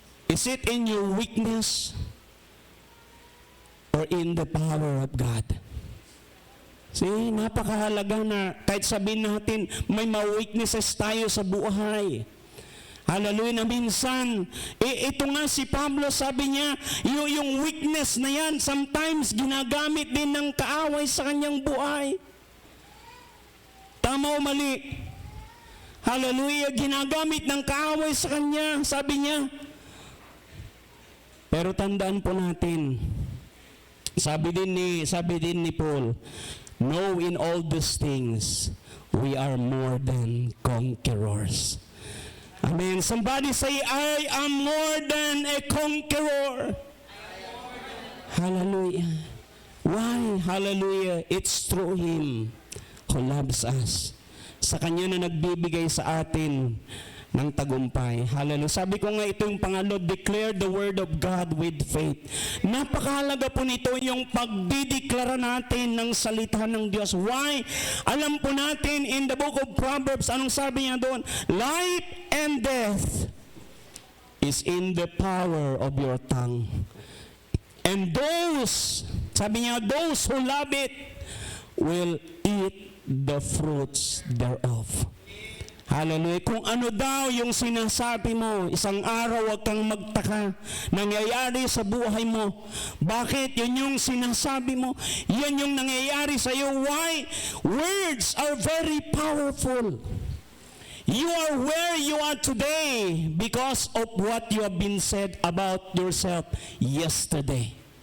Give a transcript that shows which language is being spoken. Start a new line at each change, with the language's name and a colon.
English: Is it in your weakness or in the power of God?
Filipino: See, napakahalaga na kahit sabihin natin may mga weaknesses tayo sa buhay. Hallelujah, na minsan, ito nga si Pablo, sabi niya, yung weakness na yan, sometimes ginagamit din ng kaaway sa kanyang buhay. Tama o mali? Hallelujah, ginagamit ng kaaway sa kanya, sabi niya. Pero tandaan po natin, sabi din ni Paul,
English: know in all these things, we are more than conquerors. Amen. Somebody say, I am more than a conqueror. Hallelujah. Why? Hallelujah. It's through Him who loves us.
Filipino: Sa Kanya na nagbibigay sa atin ng tagumpay.
English: Hallelujah.
Filipino: Sabi ko nga ito yung pangalo,
English: declare the word of God with faith.
Filipino: Napakahalaga po nito yung pagdideklara natin ng salita ng Diyos. Why? Alam po natin
English: in the book of Proverbs,
Filipino: anong sabi niya doon?
English: Life and death is in the power of your tongue. And those,
Filipino: sabi niya,
English: those who love it will eat the fruits thereof. Hallelujah.
Filipino: Kung ano daw yung sinasabi mo, isang araw wag kang magtaka, nangyayari sa buhay mo. Bakit? Yun yung sinasabi mo. Yan yung nangyayari sa iyo.
English: Why? Words are very powerful. You are where you are today because of what you have been said about yourself yesterday.